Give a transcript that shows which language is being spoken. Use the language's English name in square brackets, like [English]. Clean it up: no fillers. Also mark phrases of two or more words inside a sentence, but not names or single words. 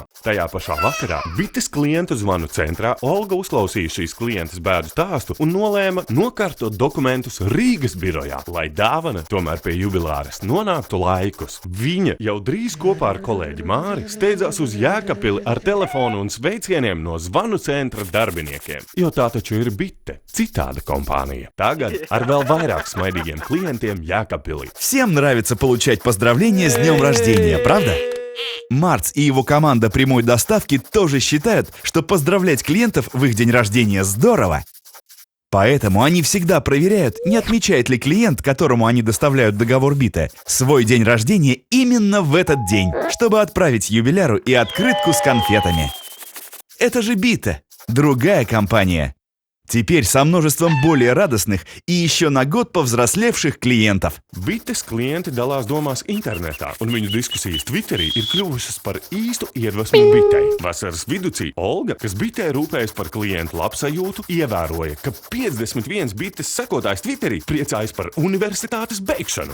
[Latvian] Tajā pašā vakarā bites klientu zvanu centrā Olga uzklausīja šīs klientes bēdu stāstu un nolēma nokārtot dokumentus Rīgas birojā, lai dāvana tomēr pie jubilāres nonāktu laikus. Viņa jau drīz kopā ar kolēģi Māri steidzās uz Jēkabpili ar telefonu un sveicieniem no zvanu centra darbiniekiem, jo tā taču ir Bite, citāda компания. Tagad ar vēl vairāk smaidīgiem klientiem Jēkabpilī. [Russian] Всем нравится получать поздравления с днем рождения, правда? Марц и его команда прямой доставки тоже считают, что поздравлять клиентов в их день рождения здорово. Поэтому они всегда проверяют, не отмечает ли клиент, которому они доставляют договор Бите, свой день рождения именно в этот день, чтобы отправить юбиляру и открытку с конфетами. Это же Бите, другая компания. Теперь со множеством более радостных и еще на год повзрослевших клиентов. [Latvian] Bites klienti dalās domās internetā, un viņu diskusijas Twitterī ir kļuvušas par īstu iedvesmu Bitei. Vasaras viducī Olga, kas Bitei rūpējas par klientu labsajūtu, ievēroja, ka 51 Bites sekotājs Twitterī priecājas par universitātes beigšanu.